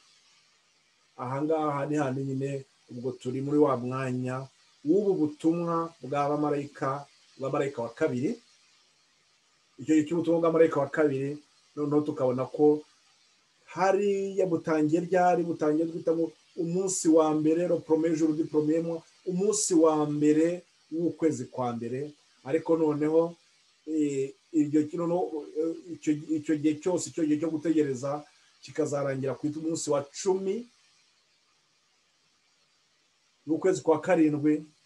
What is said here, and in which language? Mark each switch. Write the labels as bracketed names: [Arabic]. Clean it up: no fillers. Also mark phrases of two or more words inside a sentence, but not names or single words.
[Kinyarwanda] Ahangaha ni handi nyine ubwo turi muri wa mwanya w'ubu butumwa bw'abamarayika wa kabiri. Icyo gihe cy'ubutumwa bw'amarayika wa kabiri noneho tukabona ko hariya butangiye ryari, butangiye twitamo umunsi wa mbere [French] le premier jour du premier mois, [Kinyarwanda] umunsi wa mbere w'ukwezi kwa mbere. Ariko noneho icyo gihe cyose, icyo gihe cyo gutegereza kikazarangira ku munsi wa 10 n'ukwezi kwa karindwi.